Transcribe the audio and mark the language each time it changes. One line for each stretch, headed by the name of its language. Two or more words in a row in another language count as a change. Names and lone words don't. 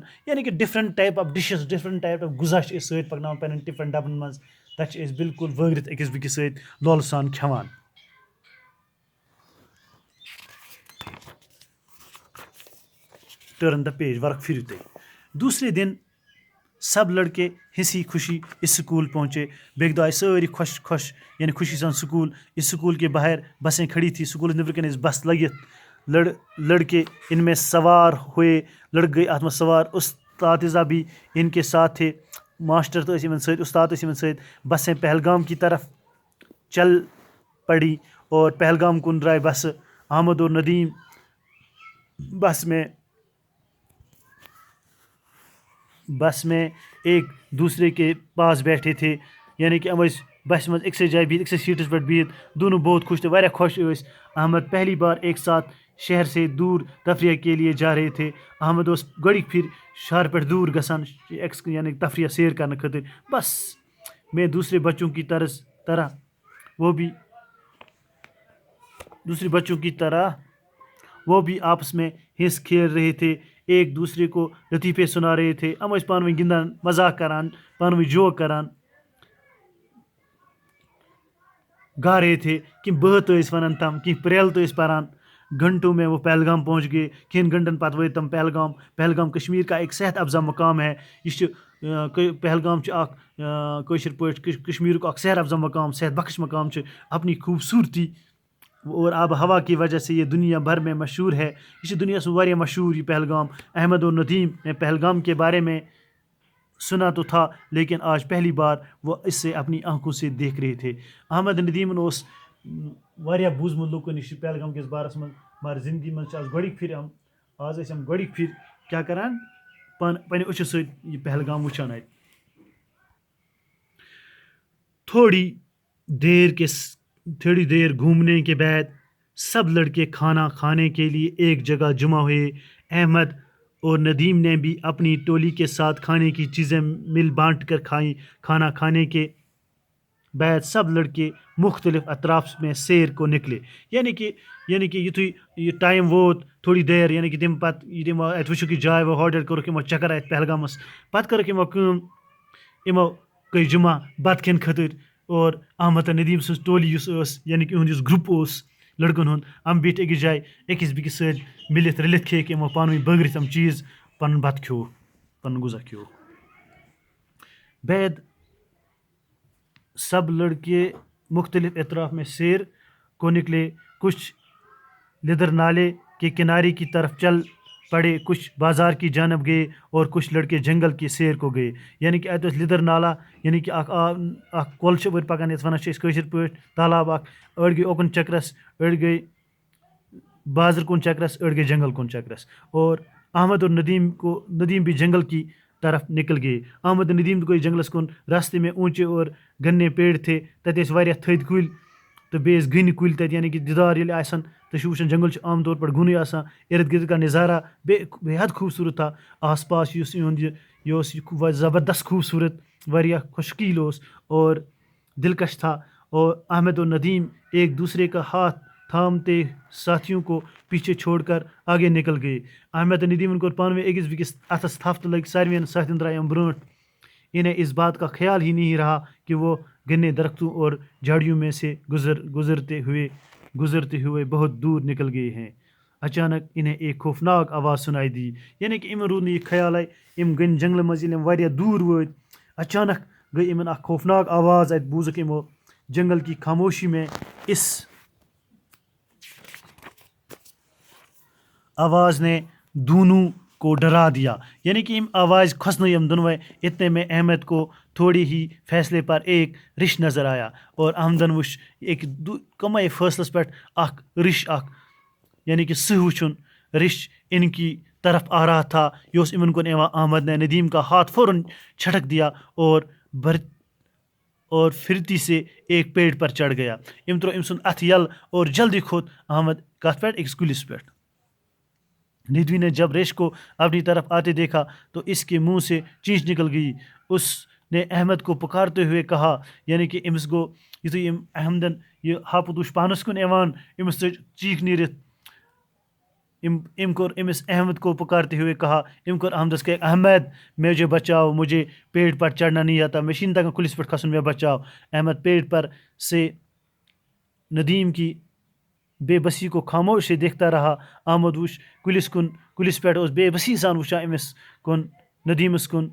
Kashmiri: یعنی کہ
English: different type of dishes, different type of
Kashmiri: غذا چھِ أسۍ سۭتۍ پکناوان پنٕنٮ۪ن ٹِفن ڈبن منٛز. تتہِ چھِ أسۍ بالکل وٲگرِتھ أکِس بیٚکِس سۭتۍ لولہٕ سان کھٮ۪وان.
English: turn the page,
Kashmiri: ورق پھرو تُہۍ.
Urdu: دوسرے دن سب لڑکے ہنسی خوشی اسکول پہنچے.
Kashmiri: بیٚکہِ دۄہ آئے سٲری خوش یعنی خوشی سان سکول.
Urdu: اسکول کے باہر بسیں کھڑی تھی.
Kashmiri: سکول نیبر کن بس لگت.
Urdu: لڑکے ان میں سوار ہوئے.
Kashmiri: لڑکے گئے اتھ منٛز سوار.
Urdu: اساتذہ بھی ان کے ساتھ تھے.
Kashmiri: ماسٹر تو یمن سۭتۍ، استاد ٲسۍ یمن سۭتۍ.
Urdu: بسیں پہلگام کی طرف چل پڑی اور
Kashmiri: پہلگام کن درائے بسہٕ.
Urdu: احمد اور ندیم بس میں ایک دوسرے کے پاس بیٹھے تھے. یعنی کہ ہم بس میں ایک سے جائے بہت، ایک سے سیٹس پہ بہت. دونوں بہت خوش تھے،
Kashmiri: واریاہ خوش ٲسۍ.
Urdu: احمد پہلی بار ایک ساتھ شہر سے دور تفریح کے لیے جا رہے تھے.
Kashmiri: احمد اوس گۄڈٕنِکۍ پھِرِ شہر پٮ۪ٹھ دوٗر گژھان یعنی تفریح سیر کرنہٕ خٲطرٕ.
Urdu: بس میں دوسرے بچوں کی طرح وہ بھی آپس میں ہنس کھیل رہے تھے, ایک دوسرے کو لطیفے سنا رہے تھے.
Kashmiri: یِم ٲسۍ پانہٕ ؤنۍ گِنٛدان, مزاق کران, پانہٕ ؤنۍ جوک کران,
Urdu: گا رہے تھے.
Kashmiri: کینٛہہ بٲتھ ٲسۍ وَنان تِم, کینٛہہ پرٛیل تہٕ ٲسۍ پران.
Urdu: گھنٹوں میں وہ پہلگام پہنچ گئے.
Kashmiri: کھٮ۪ن گھنٹن پتہٕ وٲتۍ تِم پہلگام.
Urdu: پہلگام کشمیٖر کا ایک صحت افزا مقام ہے.
Kashmiri: یہ چھُ پہلگام چھُ اکھ کٲشِر پٲٹھۍ کشمیٖرُک اکھ صحت افزا مقام, صحت بخش مقام چھُ.
Urdu: اپنی خوبصورتی اور آب و ہوا کی وجہ سے یہ دنیا بھر میں مشہور ہے.
Kashmiri: یہ چھُ دُنیاہس منٛز واریاہ مشہوٗر یہ پہلگام.
Urdu: احمد اور ندیم نے پہلگام کے بارے میں سنا تو تھا, لیکن آج پہلی بار وہ اس سے اپنی آنکھوں سے دیکھ رہے تھے.
Kashmiri: احمد ندیمن اوس واریاہ بوٗزمُت لُکو نِش پہلگام کِس بارس منٛز, مگر زندگی منٛز چھِ آز گۄڈٕنِکۍ پھِرِ کیٛاہ کران, پنٛنہِ أچھو سۭتۍ یہِ پہلگام وٕچھان اَتہِ.
Urdu: تھوڑی دیر گھومنے کے بعد سب لڑکے کھانا کھانے کے لیے ایک جگہ جمع ہوئے. احمد اور ندیم نے بھی اپنی ٹولی کے ساتھ کھانے کی چیزیں مل بانٹ کر کھائیں. کھانا کھانے کے بعد سب لڑکے مختلف اطراف میں سیر کو نکلے.
Kashmiri: یعنی کہ یُتھُے یہِ ٹایم ووت تھوڑی دیر, یعنی کہ تمہِ پتہٕ یہِ تِمو اَتہِ وٕچھُکھ یہِ جاے ہاڈر کوٚرُکھ یِمو چکر اَتہِ پہلگامس. پتہٕ کٔرٕکھ یِمو کٲم, یِمو گٔے جمع بتہٕ کھٮ۪نہٕ خٲطرٕ. اور احمد تہٕ ندیم سٕنٛز ٹولی یُس ٲس, یعنی کہ یِہُنٛد یُس گرُپ اوس لڑکن ہُنٛد, یِم بیٖٹھۍ أکِس جایہِ أکِس بیٚکِس سۭتۍ مِلِتھ رٔلِتھ کھیٚیِکھ یِمو پانہٕ ؤنۍ بٲگرِتھ یِم چیٖز, پنُن بتہٕ کھیوٚو, پنُن غذا کھیوٚو.
Urdu: بعد سب لڑکے مختلف اطراف میں سیر کو نکلے. کچھ لدر نالے کے کنارے کی طرف چل پڑے, کچھ بازار کی جانب گئے, اور کچھ لڑکے جنگل کی سیر کو گئے.
Kashmiri: یعنی کہ اَتہِ اوس لِدٕر نالا, یعنی کہ اکھ کۄل چھِ أڑۍ پکان, یَتھ وَنان چھِ أسۍ کٲشِر پٲٹھۍ تالاب اکھ. أڑۍ گٔے اوکُن چکرس, أڑۍ گٔے بازر کُن چکرس, أڑۍ گٔے جنگل کُن چکرس.
Urdu: اور احمد اور ندیم بھی جنگل کی طرف نکل گئے.
Kashmiri: احمد ندیم گٔے جنگلس کُن.
Urdu: راستے میں اونچے اور گنے پیڑ تھے,
Kashmiri: تتہِ ٲسۍ واریاہ تھٔدۍ کُلۍ تہٕ بیٚیہِ ٲسۍ گٔنۍ کُلۍ تتہِ. یعنی کہ دیدار ییٚلہِ آسن تُہۍ چھِو وٕچھان جنگل چھُ عام طور پر گُنٕے آسان,
Urdu: ارد گرد کا نظارہ بے حد خوٗبصوٗرت تھا.
Kashmiri: آس پاس یُس یِہُنٛد یہِ اوس یہِ زبردست خوٗبصوٗرت, واریاہ خوشگیٖل اوس
Urdu: اور دلکش تھا. اور احمد اور ندیم ایک دوسرے کا ہاتھ تھامتے ساتھیوں کو پیچھے چھوڑ کر آگے نکل گئے.
Kashmiri: احمد ندیمن کوٚر پانہٕ ؤنۍ أکِس بیٚکِس اَتھس تھپھ تہٕ لٔگۍ ساروِین ساتھیَن درٛاے یِم برٛونٛٹھ.
Urdu: انہیں اس بات کا خیال ہی نہیں رہا کہ وہ گنے درختوں اور جھاڑیوں میں سے گزرتے ہوئے بہت دور نکل گئے ہیں. اچانک انہیں ایک خوفناک آواز سنائی دی.
Kashmiri: یعنی کہ یِمن روٗد نہٕ یہِ خیالے, یِم گٔنۍ جنگلہٕ منٛز ییٚلہِ یِم واریاہ دوٗر وٲتۍ, اچانک گٔے یِمن اکھ خوفناک آواز اَتہِ بوٗزٕکھ یِمو.
Urdu: جنگل کی خاموشی میں اس آواز نے دونوں کو ڈرا دیا.
Kashmiri: یعنی کہ آواز کھسنٲے یِم دۄنوَے.
Urdu: اتنے میں احمد کو تھوڑی ہی فیصلے پر ایک رِش نظر آیا.
Kashmiri: اور احمدن وٕچھ أکۍ کمے فٲصلس پٮ۪ٹھ اکھ رِش اکھ, یعنی کہ سٕہہ وٕچھُن.
Urdu: رِش ان کی طرف آ رہا تھا,
Kashmiri: یہ اوس یِمن کُن یِوان.
Urdu: احمد نے ندیم کا ہاتھ فوراً چھٹک دیا اور پھرتی سے ایک پیڑ پر چڑھ گیا.
Kashmiri: أمۍ ترٛوو أمۍ سُنٛد اَتھٕ یَلہٕ اور جلدی کھوٚت احمد کتھ پٮ۪ٹھ, أکِس کُلِس پٮ۪ٹھ.
Urdu: ندوی نے جب ریش کو اپنی طرف آتے دیکھا تو اس کے منہ سے چینچ نکل گئی. اس نے احمد کو پکارتے ہوئے کہا,
Kashmiri: یعنی کہ أمِس گوٚو یُتھُے احمدن یہِ ہاپُت وٕچھ پانس کُن یِوان, أمِس ژٔج چیٖخ نیٖرِتھ. أمۍ کوٚر أمِس
Urdu: احمد کو پکارتے ہوئے کہا,
Kashmiri: أمۍ کوٚر احمدس کہ
Urdu: احمد مجھے بچاؤ, مجھے پیڑ پر چڑھنا نہیں آتا,
Kashmiri: مےٚ چھِنہٕ تگان کُلِس پٮ۪ٹھ کھسُن, مےٚ بچاؤ.
Urdu: احمد پیڑ پر سے ندیم کی بے بسی کو خاموش سے دیکھتا رہا.
Kashmiri: احمد وٕچھ کُلِس پٮ۪ٹھ اوس بے بسی سان وٕچھان أمِس کُن, ندیمس کُن.